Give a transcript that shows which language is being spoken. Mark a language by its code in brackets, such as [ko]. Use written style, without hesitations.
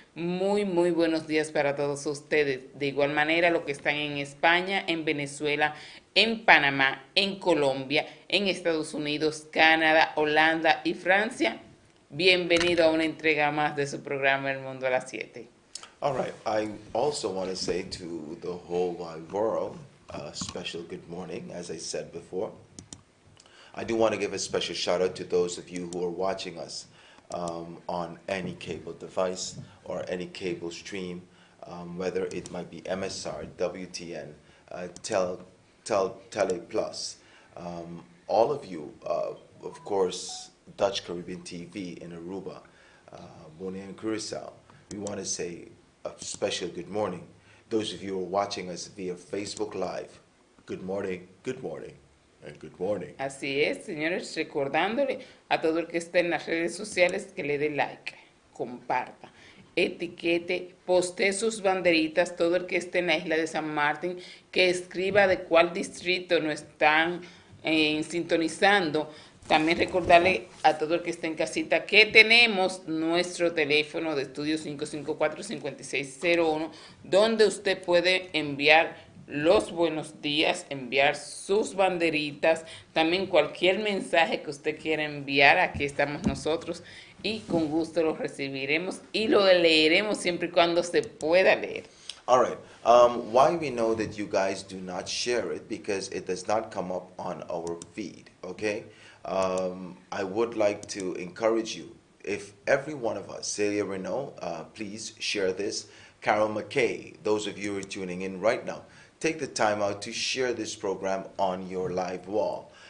[es] Muy buenos días para todos ustedes. De igual manera, los que están en España, en Venezuela, en Panamá, en Colombia, en Estados Unidos, Canadá, Holanda y Francia. Bienvenido a una entrega más de su programa El Mundo a las 7. [en] All right, I also want to say to the whole wide world a special good morning, as I said before. I do want to give a special shout out to those of you who are watching us on any cable device or any cable stream, whether it might be MSR, WTN, Tele Plus. All of you, of course, Dutch Caribbean TV in Aruba, Bonaire and Curacao, we want to say a special good morning. Those of you who are watching us via Facebook Live, good morning, good morning. Good morning. [es] Así es, señores, recordándole a todo el que está en las redes sociales que le dé like, comparta, etiquete, postee sus banderitas, todo el que esté en la isla de San Martín, que escriba de cuál distrito nos están sintonizando. También recordarle a todo el que está en casita que tenemos nuestro teléfono de estudio 554-5601, donde usted puede enviar los buenos días, enviar sus banderitas, también cualquier mensaje que usted quiera enviar, aquí estamos nosotros y con gusto lo recibiremos y lo leeremos siempre y cuando se pueda leer. [en] All right. Why we know that you guys do not share it, because it does not come up on our feed, okay? I would like to encourage you, if every one of us, Celia Renault, please share this. Carol McKay, those of you who are tuning in right now, take the time out to share this program on your live wall.